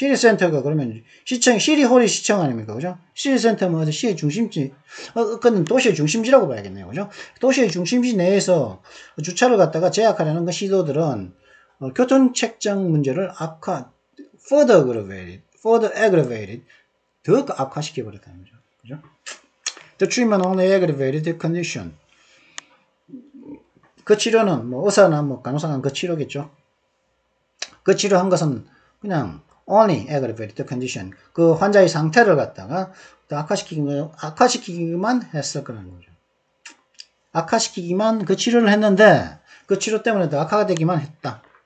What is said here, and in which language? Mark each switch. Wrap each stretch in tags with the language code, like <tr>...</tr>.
<ko>시티센터가 그러면 시티홀이 시청 아닙니까? 그죠? 시티센터면 시의 중심지, 그건 도시의 중심지라고 봐야겠네요. 그죠? 도시의 중심지 내에서 주차를 갖다가 제약하려는 그 시도들은 교통체증 문제를 further aggravated, 더 악화시켜버렸다는 거죠. 그죠?</ko> <en>The treatment only aggravated the condition.</en> <ko>그 치료는 의사나 간호사는 그 치료겠죠. 그 치료한 것은 그냥</ko> <en>only aggravated the condition.</en> <ko>그 환자의 상태를 갖다가 더 악화시키기만 했을 거라는 거죠. 악화시키기만 그 치료를 했는데 그 치료 때문에 더 악화가 되기만 했다.</ko>